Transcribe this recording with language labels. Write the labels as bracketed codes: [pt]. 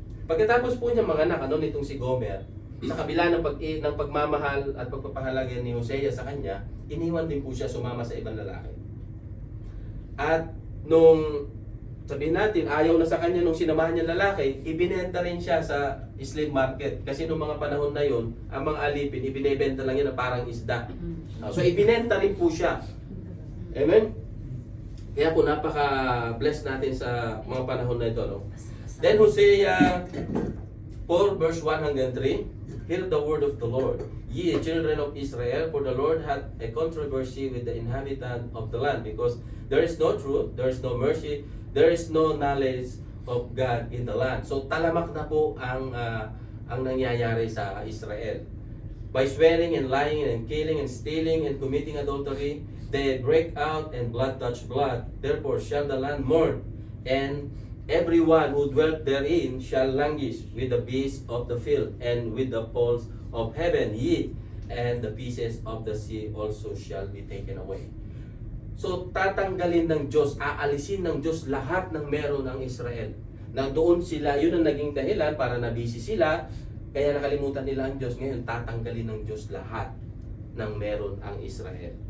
[tl] Pagkatapos po niya mga anak, nitong si Gomer, sa kabila ng pagmamahal at pagpapahalaga ni Hosea sa kanya, iniwan din po siya sumama sa ibang lalaki. At nung sabihin natin, ayaw na sa kanya nung sinamahan niya lalaki, ibinenta rin siya sa slave market. Kasi nung mga panahon na yon, ang mga alipin, ibinebenta lang yan na parang isda. So ibinenta rin po siya. Amen? Kaya po napaka-bless natin sa mga panahon na ito. [en] No? Then Hosea 4 verse 1 hanggang 3, hear the word of the Lord. Ye children of Israel, for the Lord hath a controversy with the inhabitant of the land, because there is no truth, there is no mercy, there is no knowledge of God in the land. [tl] So talamak na po ang nangyayari sa Israel. [en] By swearing and lying and killing and stealing and committing adultery, they break out and blood touch blood. Therefore shall the land mourn, and everyone who dwelt therein shall languish with the beasts of the field and with the fowls of heaven. Ye and the pieces of the sea also shall be taken away. [tl] So tatanggalin ng Diyos, aalisin ng Diyos lahat ng meron ng Israel. Na doon sila, yun ang naging dahilan para nabisi sila, kaya nakalimutan nila ang Diyos. Ngayon tatanggalin ng Diyos lahat ng meron ang Israel.